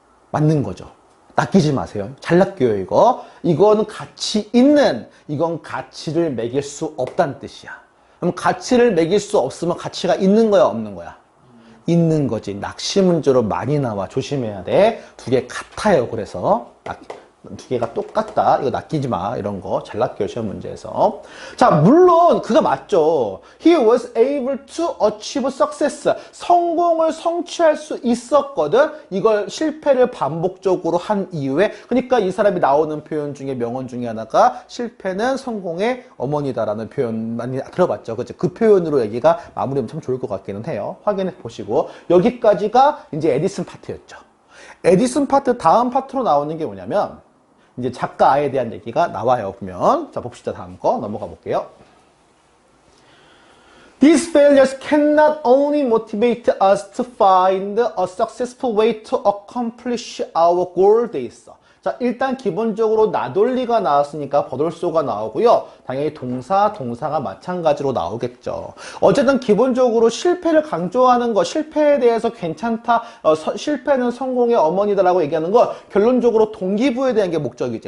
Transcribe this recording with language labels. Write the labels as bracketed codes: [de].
[ko] 맞는 거죠. 낚이지 마세요. 잘 낚여요, 이거. 이거는 가치 있는, 이건 가치를 매길 수 없다는 뜻이야. 그럼 가치를 매길 수 없으면 가치가 있는 거야, 없는 거야? 있는 거지. 낚시 문제로 많이 나와. 조심해야 돼. 두 개 같아요, 그래서. 두 개가 똑같다. 이거 낚이지 마. 이런 거. 잘 낚여요, 시험 문제에서. 자, 물론, 그거 맞죠. [en] He was able to achieve success. [ko] 성공을 성취할 수 있었거든. 이걸 실패를 반복적으로 한 이후에. 그러니까 이 사람이 나오는 표현 중에 명언 중에 하나가 실패는 성공의 어머니다라는 표현 많이 들어봤죠. 그치? 그 표현으로 얘기가 마무리하면 참 좋을 것 같기는 해요. 확인해 보시고. 여기까지가 이제 에디슨 파트였죠. 에디슨 파트 다음 파트로 나오는 게 뭐냐면 이제 작가에 대한 얘기가 나와요. 보면 자 봅시다. 다음 거 넘어가 볼게요. [en] These failures cannot only motivate us to find a successful way to accomplish our goal [ko] 돼 있어. 자, 일단 기본적으로 나돌리가 나왔으니까 버돌소가 나오고요. 당연히 동사가 마찬가지로 나오겠죠. 어쨌든 기본적으로 실패를 강조하는 거, 실패에 대해서 괜찮다, 실패는 성공의 어머니다라고 얘기하는 거 결론적으로 동기부여에 대한 게 목적이지.